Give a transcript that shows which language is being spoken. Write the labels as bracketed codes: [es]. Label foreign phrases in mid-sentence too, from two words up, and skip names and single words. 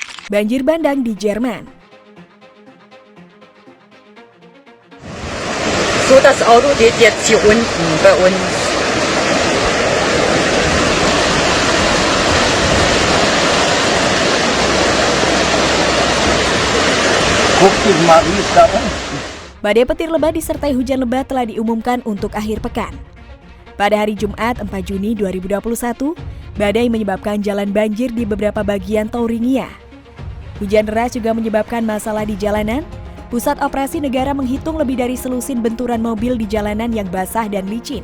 [id] Banjir bandang di Jerman. [de] So das Auto geht jetzt hier unten bei uns. Guck dich mal, wie es da unten. [id] Badai petir lebat disertai hujan lebat telah diumumkan untuk akhir pekan. Pada hari Jumat 4 Juni 2021, badai menyebabkan jalan banjir di beberapa bagian Thuringia. Hujan deras juga menyebabkan masalah di jalanan. Pusat Operasi Negara menghitung lebih dari selusin benturan mobil di jalanan yang basah dan licin.